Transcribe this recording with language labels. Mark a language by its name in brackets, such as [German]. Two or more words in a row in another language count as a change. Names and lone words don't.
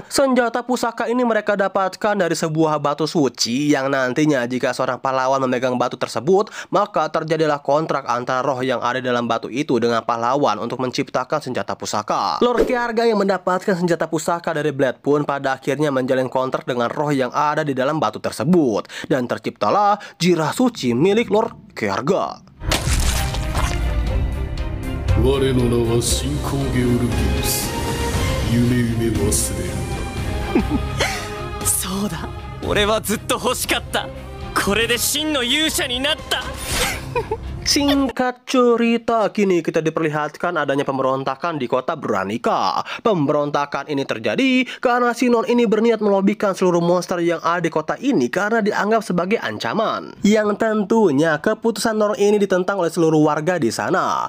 [Indonesian] Senjata pusaka ini mereka dapatkan dari sebuah batu suci yang nantinya jika seorang pahlawan memegang batu tersebut, maka terjadilah kontrak antara roh yang ada dalam batu itu dengan pahlawan untuk menciptakan senjata pusaka. Lord Kyaga yang mendapatkan senjata pusaka dari Blade pun pada akhirnya menjalin kontrak dengan roh yang ada di dalam batu tersebut, dan terciptalah jirah suci milik Lord Kyaga. [Japanese] 我の名は新興ゲオルギウス。夢忘れるな。そうだ、俺はずっと欲しかった。これで真の勇者になった。 [Indonesian] Singkat cerita, kini kita diperlihatkan adanya pemberontakan di kota Branica. Pemberontakan ini terjadi karena si Non ini berniat melobikan seluruh monster yang ada di kota ini karena dianggap sebagai ancaman. Yang tentunya keputusan Non ini ditentang oleh seluruh warga di sana.